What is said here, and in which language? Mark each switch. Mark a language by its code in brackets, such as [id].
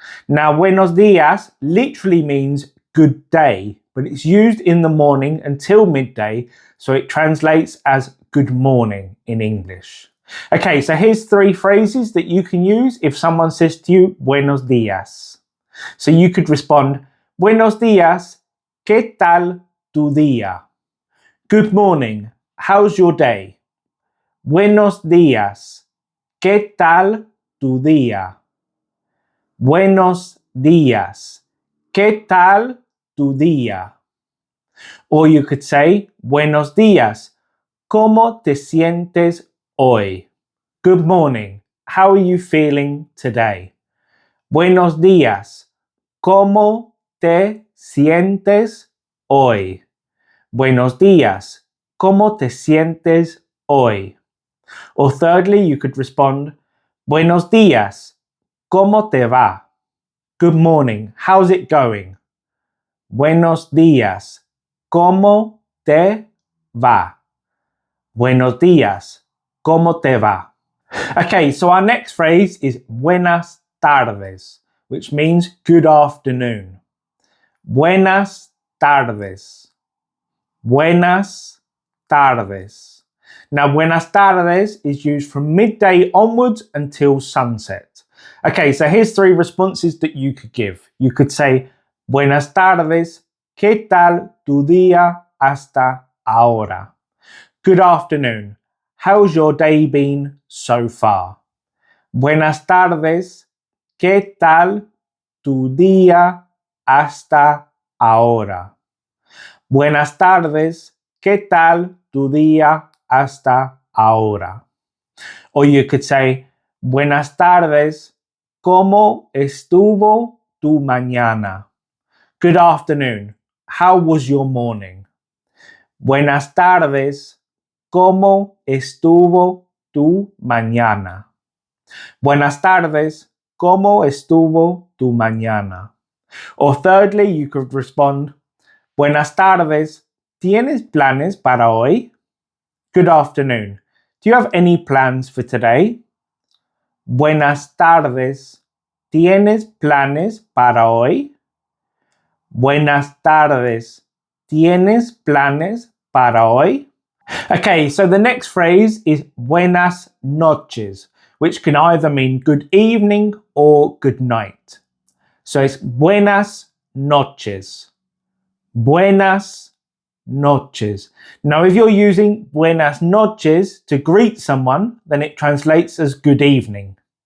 [en] Now, buenos días literally means good day, but it's used in the morning until midday, so it translates as good morning in English. Okay, so here's 3 phrases that you can use if someone says to you, buenos días. So you could respond, [es] buenos días, ¿qué tal tu día? [en] Good morning, how's your day? [es] Buenos días, ¿qué tal tu día? Buenos días, ¿qué tal tu día? [en] Or you could say, [es] buenos días, ¿cómo te sientes hoy? [en] Good morning, how are you feeling today? [es] Buenos días, ¿cómo te sientes hoy? Buenos días, ¿cómo te sientes hoy? [en] Or thirdly, you could respond, [es] buenos días, ¿cómo te va? [en] Good morning, how's it going? [es] Buenos días, ¿cómo te va? Buenos días, ¿cómo te va? [en] Okay, so our next phrase is Buenas tardes, which means good afternoon. [es] Buenas tardes. Buenas tardes. [en] Now, buenas tardes is used from midday onwards until sunset. Okay, so here's 3 responses that you could give. You could say, [es] buenas tardes, ¿qué tal tu día hasta ahora? [en] Good afternoon, how's your day been so far? [es] Buenas tardes, ¿qué tal tu día hasta ahora? Buenas tardes, ¿qué tal tu día hasta ahora? [en] Or you could say, [es] buenas tardes, ¿cómo estuvo tu mañana? [en] Good afternoon, how was your morning? [es] Buenas tardes, ¿cómo estuvo tu mañana? Buenas tardes, ¿cómo estuvo tu mañana? [en] Or thirdly, you could respond, [es] buenas tardes, ¿tienes planes para hoy? [en] Good afternoon, do you have any plans for today? [es] Buenas tardes, ¿tienes planes para hoy? Buenas tardes, ¿tienes planes para hoy? [en] Okay, so the next phrase is buenas noches, which can either mean good evening or good night. So it's [es] buenas noches. Buenas noches. [en] Now, if you're using buenas noches to greet someone, then it translates as good evening.